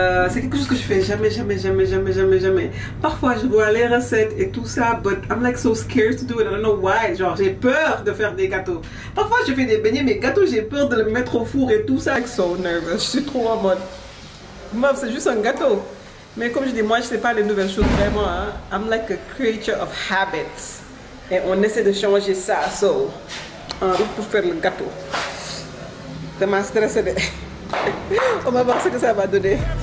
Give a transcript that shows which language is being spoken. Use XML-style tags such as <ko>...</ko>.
<fr>C'est quelque chose que je fais jamais. Parfois je vois les recettes et tout ça,</fr> <en>but I'm like so scared to do it. I don't know why.</en> <fr>Genre j'ai peur de faire des gâteaux. Parfois je fais des beignets, mais gâteaux j'ai peur de le mettre au four et tout ça.</fr> <en>I'm so nervous.</en> <fr>Je suis trop en mode. Meuf, c'est juste un gâteau. Mais comme je dis, moi je sais pas les nouvelles choses vraiment. Hein.</fr> <en>I'm like a creature of habits.</en> <fr>Et on essaie de changer ça. So, en route pour faire le gâteau. Ça m'a stressé de... On va voir ce que ça va donner.</fr>